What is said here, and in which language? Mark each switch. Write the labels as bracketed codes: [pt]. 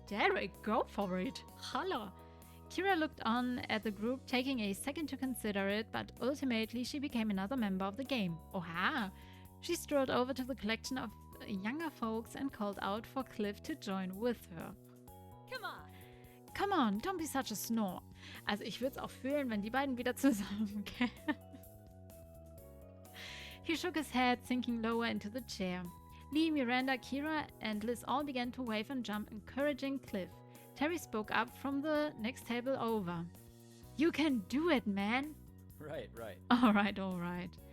[en] Derek, go for it! Holla! Kira looked on at the group, taking a second to consider it, but ultimately she became another member of the game. Oha! She strolled over to the collection of younger folks and called out for Cliff to join with her. Come on. Come on, don't be such a snore. [de] Also ich würde es auch fühlen, wenn die beiden wieder zusammenkämen. [en] He shook his head, sinking lower into the chair. Lee, Miranda, Kira, and Liz all began to wave and jump, encouraging Cliff. Terry spoke up from the next table over. You can do it, man! Right. All right.